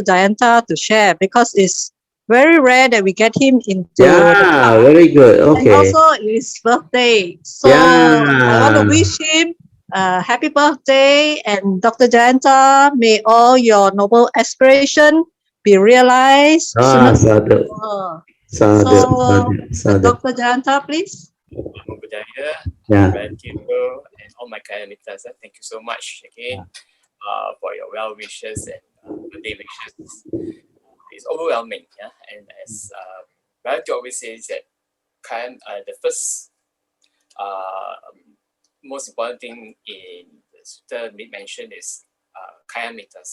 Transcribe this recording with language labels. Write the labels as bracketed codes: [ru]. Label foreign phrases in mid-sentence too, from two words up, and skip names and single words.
[en] Jayanta to share because it's very rare that we get him into the yeah, class, very good. and Okay. also his birthday. So I want to Yeah. wish him a happy birthday, and Dr. Jayanta, may all your noble aspiration be realized sooner. [pi] Sadhu, [en] So, [pi] sadhu, sadhu, sadhu. [en] Dr. Jayanta, please. [pi] Namo Buddhaya, [en] Yeah. gratitude, and all my Kalamitas. Thank you so much again for your well wishes and birthday wishes. It's overwhelming, yeah. And as Bharati always says that the first most important thing in the Sutra mentioned is Kalamitas.